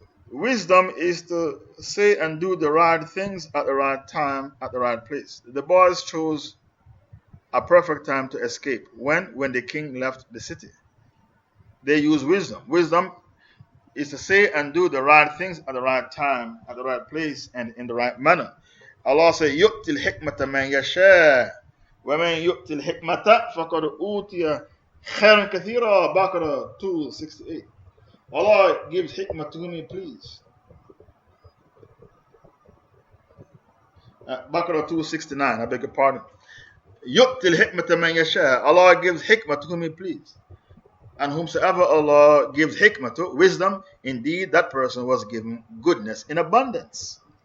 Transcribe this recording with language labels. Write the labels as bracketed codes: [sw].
[en] Wisdom is to say and do the right things at the right time, at the right place. The boys chose a perfect time to escape. When the king left the city. They used wisdom. Wisdom is to say and do the right things at the right time, at the right place, and in the right manner. [ar] Allah says, يُؤْتِ الْحِكْمَةَ مَنْ يَشَاءُ وَمَنْ يُؤْتِ الْحِكْمَةَ فَقَدْ أُوتِيَ خَيْرًا كَثِيرًا. [en] Baqarah 2:68. Allah gives hikmah to whom He please. Baqarah 2:69, I beg your pardon. [ar] يُؤْتِ الْحِكْمَةَ مَنْ يَشَاءُ. [en] Allah gives hikmah to whom He please. And whomsoever Allah gives hikmah to, wisdom, indeed that person was given goodness in abundance.